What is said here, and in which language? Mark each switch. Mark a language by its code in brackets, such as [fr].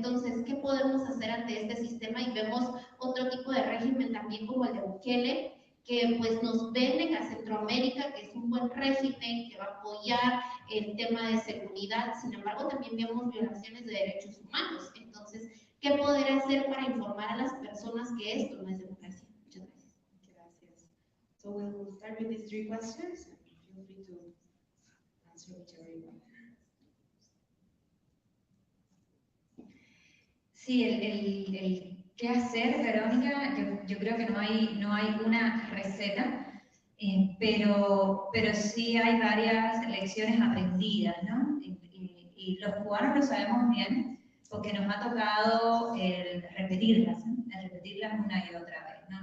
[es] Entonces, ¿qué podemos hacer ante este sistema? Y vemos otro tipo de régimen también como el de Bukele, que pues nos venden a Centroamérica, que es un buen régimen, que va a apoyar el tema de seguridad. Sin embargo, también vemos violaciones de derechos humanos. Entonces, ¿qué poder hacer para informar a las personas que esto no es democracia? Muchas gracias. Gracias. [en] So we'll start with these 3 questions. Feel free to answer whichever one. [es] Sí, el qué hacer, Verónica, yo creo que no hay una receta, pero sí hay varias lecciones aprendidas, ¿no? Y los cubanos lo sabemos bien, porque nos ha tocado el repetirlas una y otra vez, ¿no?